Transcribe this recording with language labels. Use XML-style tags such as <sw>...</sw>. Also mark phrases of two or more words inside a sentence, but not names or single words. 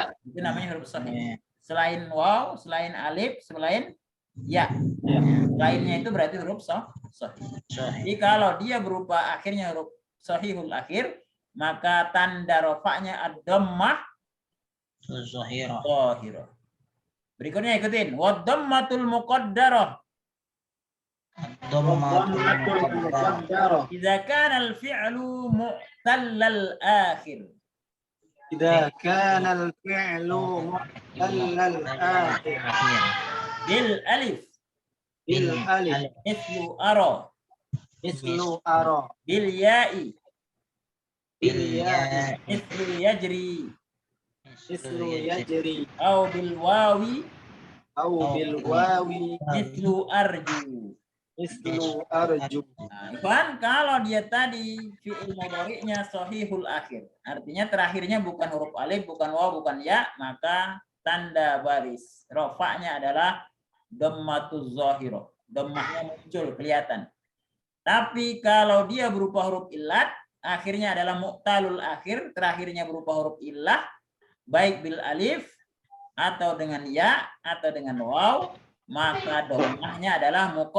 <id>itu namanya huruf sahih. Selain waw, selain alif, selain ya. Lainnya itu berarti huruf sahih. Jadi kalau dia berupa akhirnya huruf</id> <ar>صحيح الآخر,</ar> <id>maka tanda rofaknya</id> <ar>الضمة ظاهرة.</ar> <id>Berikutnya ikutin.</id> <ar>والضمة المقدرة. ضمة المقدرة. إذا كان الفعل معتل الآخر. إذا كان الفعل معتل الآخر. بالألف. بالألف. مثل أرى. مثل أرى. بالياء. بالياء. مثل يجري. مثل يجري. أو بالواو. أو بالواو. مثل أرجو. مثل أرجو.</ar> <id>Nah, Ikhwan, kalau dia tadi fi'il mudhari'nya</id> <ar>صحيح الآخر,</ar> <id>artinya terakhirnya bukan huruf alif, bukan waw, bukan ya, maka tanda baris rofaknya adalah</id> <ar>الضمة الظاهرة.</ar> <id>Dhammahnya muncul, kelihatan. Tapi kalau dia berupa huruf illat, akhirnya adalah</id> <ar>معتل الآخر,</ar> <id>terakhirnya berupa huruf illah, baik</id> <ar>بالألف</ar> <id>atau dengan ya atau dengan waw, maka dhammahnya adalah</id>